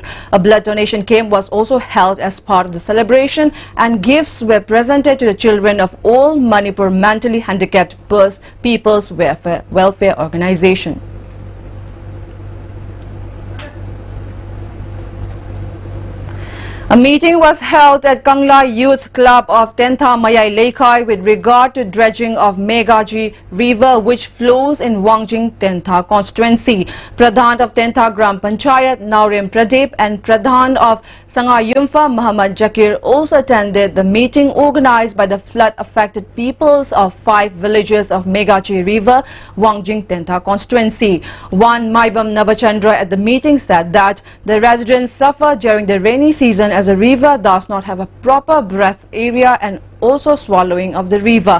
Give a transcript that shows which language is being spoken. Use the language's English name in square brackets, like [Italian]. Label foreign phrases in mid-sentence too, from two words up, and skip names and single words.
[English] A blood donation camp was also held as part of the celebration and gifts were presented to the children of all Manipur mentally handicapped people's welfare organization. A meeting was held at Kangla Youth Club of Tentha Mayai Laikai with regard to dredging of Megaji River which flows in Wangjing Tentha constituency. Pradhan of Tentha Gram Panchayat Naurem Pradeep and Pradhan of Sangayumfa Muhammad Jakir also attended the meeting organized by the flood-affected peoples of 5 villages of Megaji River, Wangjing Tentha constituency. One Maibam Nabachandra at the meeting said that the residents suffer during the rainy season as the river does not have a proper breath area and also swallowing of the river.